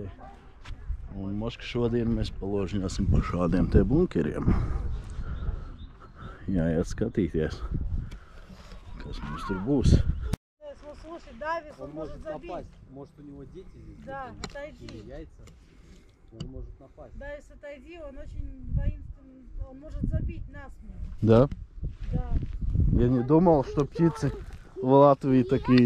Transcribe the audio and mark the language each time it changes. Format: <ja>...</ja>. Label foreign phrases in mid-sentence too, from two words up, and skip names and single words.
<lv>Un moška šodien mēs paložņāsim pa šādiem te bunkeriem. Jāiet skatīties, kas mums tur būs.</lv> <ru>Слушай, Давис, он может забить. Может, у него дети здесь? Да, отойди. Или яйца? Он может напасть. Давис, отойди, он очень воинственный, он может забить насмерть. Да? Да. Я не думал, что птицы в Латвии такие.</ru>